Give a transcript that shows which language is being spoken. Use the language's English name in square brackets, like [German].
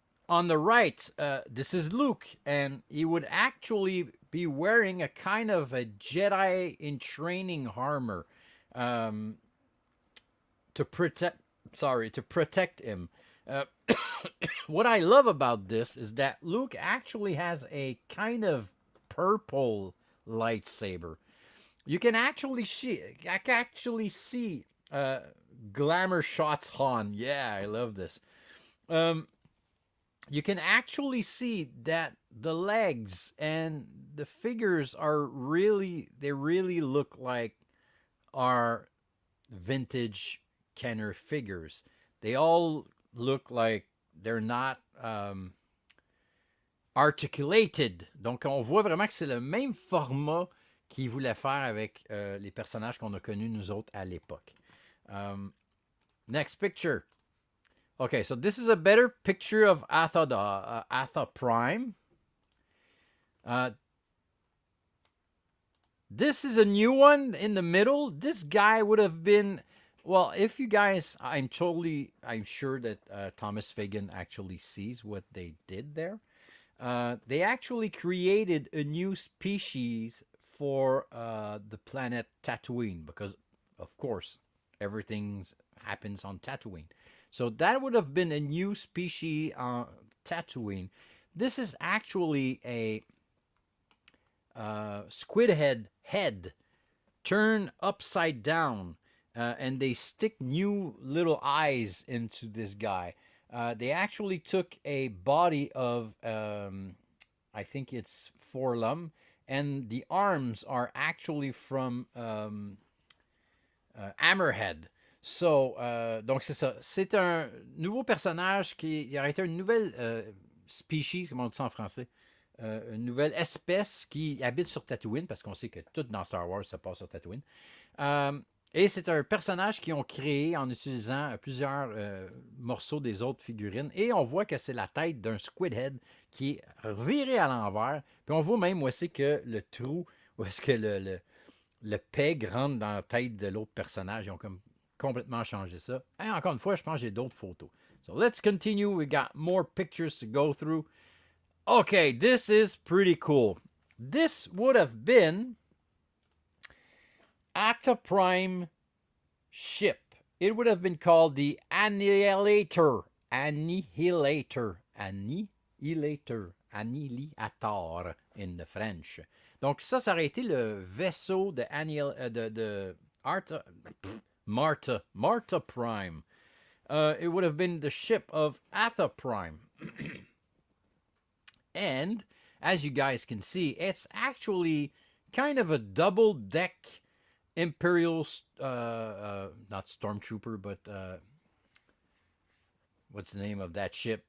[English] On the right, this is Luke, and he would actually be wearing a kind of a Jedi in training armor to protect him. What I love about this is that Luke actually has a kind of purple lightsaber. You can actually see glamour shots on. Yeah, I love this. Um, you can actually see that the legs and the figures are they really look like our vintage Kenner figures. They all look like they're not articulated. [French] Donc, on voit vraiment que c'est le même format qu'ils voulaient faire avec les personnages qu'on a connus, nous autres, à l'époque. [English] Next picture. Okay, so this is a better picture of Atha Prime. This is a new one in the middle. This guy would have been, well, if you guys, I'm sure that Thomas Fagan actually sees what they did there. They actually created a new species for the planet Tatooine because, of course, everything happens on Tatooine. So that would have been a new species on Tatooine. This is actually a squid head turned upside down, and they stick new little eyes into this guy. They actually took a body of, I think it's Forlum, and the arms are actually from Hammerhead. So, [French] donc c'est ça. C'est un nouveau personnage il aurait été une nouvelle species, comment on dit ça en français? Une nouvelle espèce qui habite sur Tatooine, parce qu'on sait que tout dans Star Wars se passe sur Tatooine. Et c'est un personnage qu'ils ont créé en utilisant plusieurs morceaux des autres figurines. Et on voit que c'est la tête d'un Squidhead qui est reviré à l'envers. Puis on voit même où c'est que le trou, où est-ce que le peg rentre dans la tête de l'autre personnage. Ils ont comme complètement changé ça. Et encore une fois, je pense que j'ai d'autres photos. [English] So let's continue. We got more pictures to go through. Okay, this is pretty cool. This would have been Atha Prime ship. It would have been called the Annihilator. Annihilator in the French. [French] Donc ça aurait été le vaisseau de Martha Prime. [English] It would have been the ship of Atha Prime. And as you guys can see, it's actually kind of a double-deck Imperial, not Stormtrooper, but what's the name of that ship?